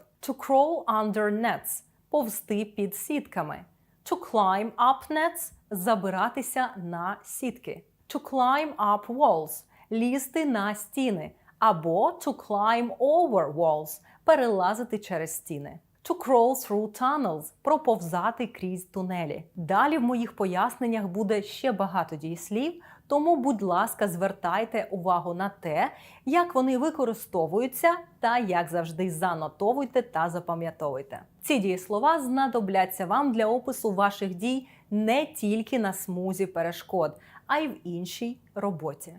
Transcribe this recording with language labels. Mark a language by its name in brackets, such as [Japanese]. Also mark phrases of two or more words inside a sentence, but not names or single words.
[English] To crawl under nets – [Ukrainian] повзти під сітками. [English] To climb up nets – [Ukrainian] забиратися на сітки. [English] To climb up walls – [Ukrainian] лізти на стіни. [English] Або to climb over walls – [Ukrainian] перелазити через стіни. [English] To crawl through tunnels – [Ukrainian] проповзати крізь тунелі. Далі в моїх поясненнях буде ще багато дієслів, тому, будь ласка, звертайте увагу на те, як вони використовуються та, як завжди, занотовуйте та запам'ятовуйте. Ці дієслова знадобляться вам для опису ваших дій не тільки на смузі перешкод, а й в іншій роботі.